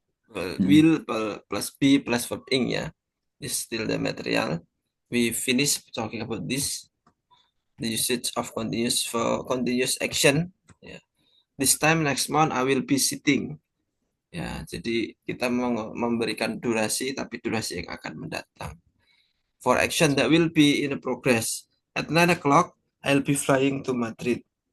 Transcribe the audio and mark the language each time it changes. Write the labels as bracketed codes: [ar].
[en] Hmm. will plus be plus verb ing, ya. This is still the material. We finished talking about this, the usage of continuous for continuous action. Yeah. This time next month I will be sitting. [id] Ya, jadi kita memberikan durasi, tapi durasi yang akan mendatang. [en] For action that will be in progress. At 9 o'clock, I'll be flying to Madrid.